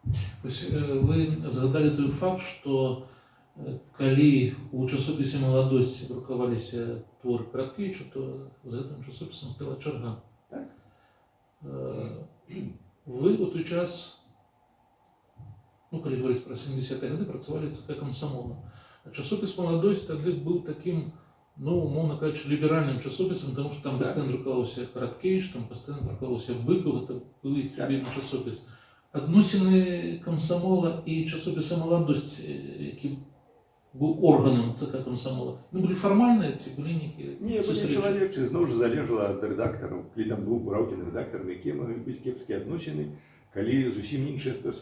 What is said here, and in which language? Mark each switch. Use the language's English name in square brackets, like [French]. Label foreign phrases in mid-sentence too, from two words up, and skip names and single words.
[Belarusian] Вы згадалі той факт, што калі у часопісе «Маладосць» друкаваліся творы Караткевіча, то за гэтым часопісам стала чарга. Так? Вы у той час, ну, калі говорить про 70-е гады, працавалі ЦК Камсамола. Часопіс «Маладосць» тады быў такім, [Ukrainian] ну, умовно кажучи, [Belarusian] ліберальным часопісам, [Ukrainian] тому що там постійно [Belarusian] друкаваўся Караткевіч, там постійно друкаваўся Быков, это быў іх любімы часопіс. Адносіны Камсамола і часопіса «Маладосць», які быў органам ЦК Камсамола, ну, былі фармальныя ці былі нейкія сустрэчы? Не, былі чалавечы, зноў жа залежала ад рэдактараў. Калі там быў Бураўкін рэдактар, якія маглі быць кепскія адносіны, калі зусім іншыя стасункі.